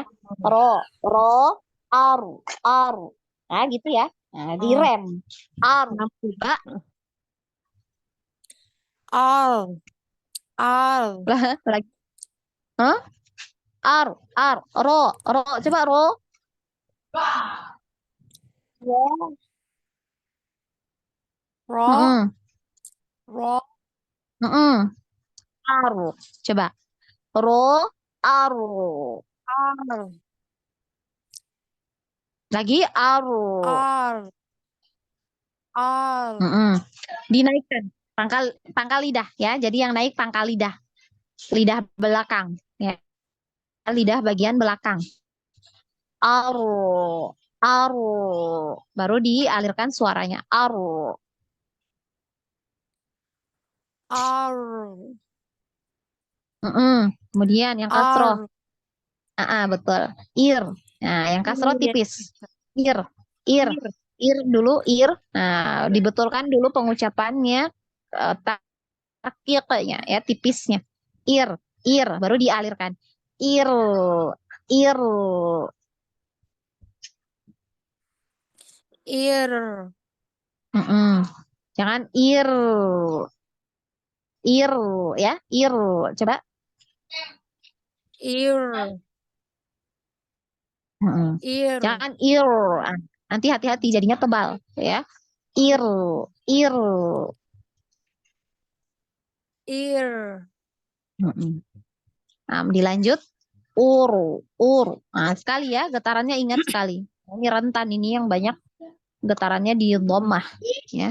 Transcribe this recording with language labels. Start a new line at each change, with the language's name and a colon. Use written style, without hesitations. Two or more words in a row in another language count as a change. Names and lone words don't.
Indonesian: Ro, aru. Nah, gitu ya. Nah, di Oh, rem. Aru. paham juga. Al, al, Lah, lagi. Hah? Ro. Coba ro. ro, ro, Mm-mm. ro, Mm-mm. Aru. Coba. Ro, aru. al, Lagi aru. al, al, Mm-mm. Dinaikkan pangkal lidah ya. Jadi yang naik pangkal lidah belakang ya, lidah bagian belakang. Aru, aru. Baru dialirkan suaranya. Aru. ar, Mm-mm. Kemudian yang kasroh. ar, Betul. Ir. Nah, yang kasroh ir, tipis. Ir, ir, ir, dulu ir. Nah, dibetulkan dulu pengucapannya, takiknya ya, tipisnya. Ir, baru dialirkan. Ir, ir. ir, Mm-mm. Jangan ir ya, ir. Coba. ir, Mm-mm. ir, Jangan ir. Ah, nanti hati-hati jadinya tebal ya. Ir, ir. ir, Mm-mm. Nah, dilanjut uru. Nah, sekali ya, getarannya ingat sekali. Ini rentan ini yang banyak getarannya di dhammah ya.